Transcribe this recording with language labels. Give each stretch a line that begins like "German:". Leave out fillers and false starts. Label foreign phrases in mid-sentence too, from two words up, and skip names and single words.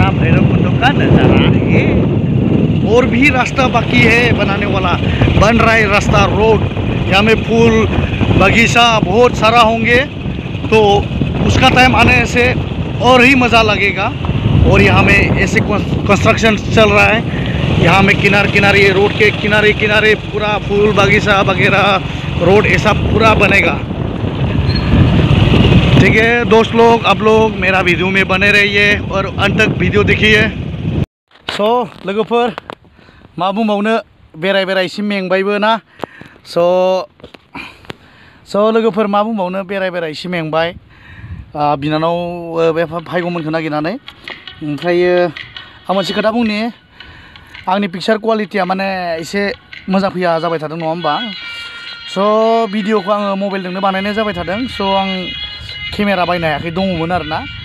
Hindi: भैरवकुंड का नज़ारा है और भी रास्ता बाकी है बनाने वाला बन रहा है रास्ता रोड यहाँ में फूल बगीचा बहुत सारा होंगे तो उसका टाइम आने से और ही मज़ा लगेगा और यहाँ में ऐसे कंस्ट्रक्शन चल रहा है यहाँ में किनारे रोड के किनारे पूरा फूल बगीचा वगैरह रोड ऐसा पूरा बनेगा ठीक है दोस्त लोग आप लोग मेरा वीडियो में बने रहिए और अंत तक वीडियो देखिए
Bodo: सो लोगोफोर मा बुंबावनो बेराय एसे मेंबायबो ना स' लोगोफोर मा बुंबावनो बेराय एसे मेंबाय बिनानाव बे भाइग'मोनखौ नागिरनानै ओमफ्रायो आं मोनसे खोथा बुंनि आंनि
English: picture quality
Bodo: माने एसे मोजां फैया जाबाय थादों नङा होमबा स' भिडिअखौ आङो मबाइलजोंनो बानायनाय जाबाय थादों स' आं केमेरा बायनो हायाखै दङमोन आरोना